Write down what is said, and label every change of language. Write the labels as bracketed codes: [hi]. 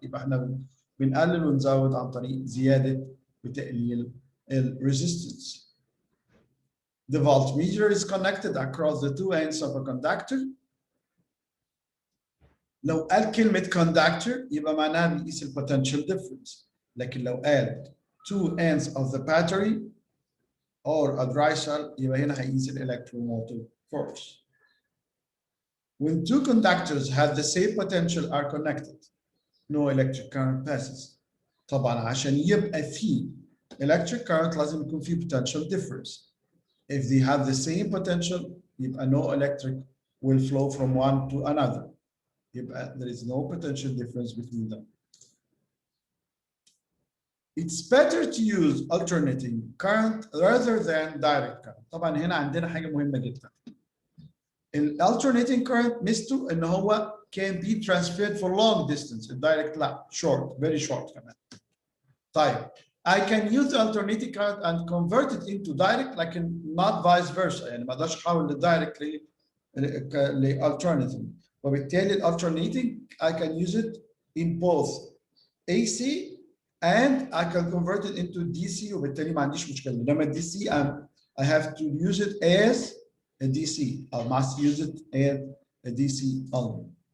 [ar] يبقى احنا بنقلل ونزود عن طريق زيادة وتقليل resistance. [en] The voltmeter is connected across the two ends of a conductor. [ar] لو قال كلمة conductor يبقى معناها بيقيس potential difference. لكن لو قال [en] two ends of the battery or a dry cell [ar] يبقى هنا هيقيس electromotive force. [en] When two conductors have the same potential are connected, no electric current passes. [ar] طبعا عشان يبقى في electric current لازم يكون في potential difference. [en] If they have the same potential, [ar] يبقى [en] no electric will flow from one to another. [ar] يبقى [en] there is no potential difference between them. it's better to use alternating current rather than direct current. [ar] طبعا هنا عندنا حاجة مهمة جدا. [en] Alternating current [ar] ميزته ان هو [en] can be transferred for long distance. [ar] الدايركت لا [en] short, very short [ar] كمان. [en] طيب I can use the alternating current and convert it into direct [ar] لكن [en] not vice versa. [ar] يعني ما اقدرش احول الدايركت ل alternating. وبالتالي [en] alternating I can use it in both AC and I can convert it into DC وبالتالي ما عنديش مشكلة. [ar] انما [en] DC I have to use it as a DC. I must use it as a DC only.